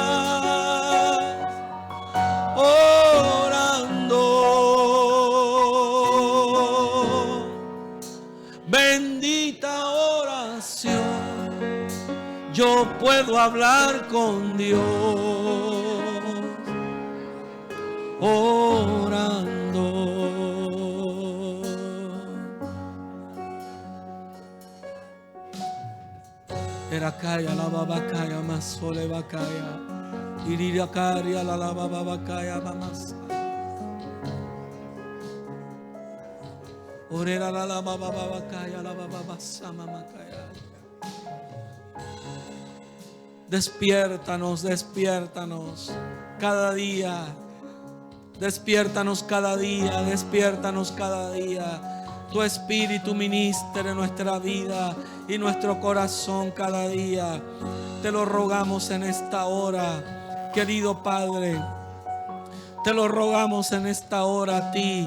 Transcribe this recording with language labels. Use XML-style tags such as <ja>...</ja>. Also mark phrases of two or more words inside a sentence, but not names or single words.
<es>Orando. Bendita oración. Yo puedo hablar con Dios. Orando. Erakaya la babakaya masole bakaya. Irirakaria la babakaya mamas. Orera la babakaya la babasama makaya. Despiértanos, despiértanos cada día. Despiértanos cada día, despiértanos cada día. Tu Espíritu ministre en nuestra vida y nuestro corazón cada día. Te lo rogamos en esta hora. Querido Padre, te lo rogamos en esta hora a ti.</es>